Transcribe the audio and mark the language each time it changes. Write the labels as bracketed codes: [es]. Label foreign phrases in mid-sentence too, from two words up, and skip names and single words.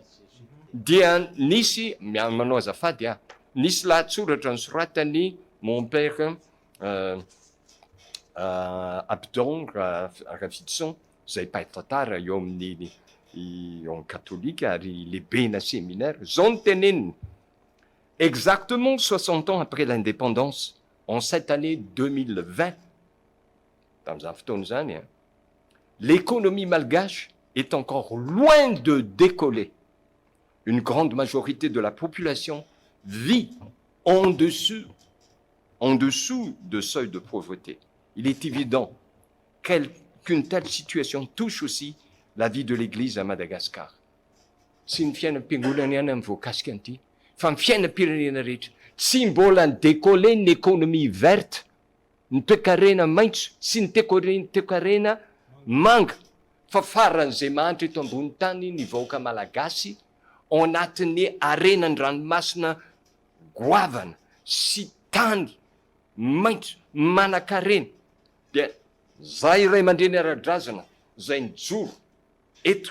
[mg] Dia nisy manao azafady nisy lahatsoratra nosoratany [fr] mon père [mg] Abdon Ravitson, zay mpahay tantara eo amin'ny katolika ary lehibe séminaire. Zao no teneniny. [fr] Exactement 60 ans après l'indépendance, en cette année 2020, [mg] tamin'izany fotoana zany, [fr] l'économie malgache est encore loin de décoller. Une grande majorité de la population vit en dessous de seuil de pauvreté. Il est évident qu'une telle situation touche aussi la vie de l'Église à Madagascar. [mg] Sy ny fiainam-piangonana ihany amin'ny voakasika an'ity, fa ny fiainam-pirenena rehetra, tsy mbola ny décoller ny [fr] économie verte, [mg] ny toe-karena maitso sy ny toe-karena manga fa faran'izay mahantra eto ambony tany ny vahoaka malagasy ao anatin'ny arenany ranomasina goavana sy tany maintso manan-karena dia zay iray mandreny ara-drazana zay nijoro eto.